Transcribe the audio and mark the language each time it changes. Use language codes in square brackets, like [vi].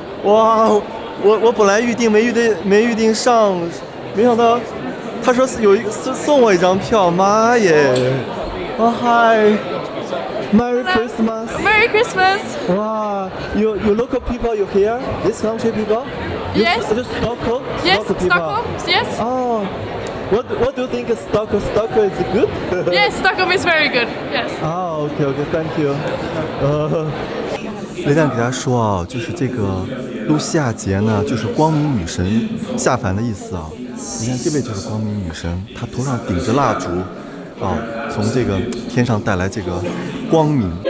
[zh] 哇，我本来没预定上，没想到他说送我一张票，妈耶！ [en] Oh, hi. Merry Christmas. Merry Christmas. Wow, you local people, you here? This country people? Yes. Just Stockholm? Yes, people. Stockholm. Yes. Oh, what do you think of Stockholm? Stockholm is good? Yes, Stockholm is very good. Yes. Oh, okay, thank you. [zh] 雷亮给大家说啊，就是这个露西亚节呢，就是光明女神下凡的意思啊。你看这位就是光明女神，她头上顶着蜡烛。从这个天上带来这个光明。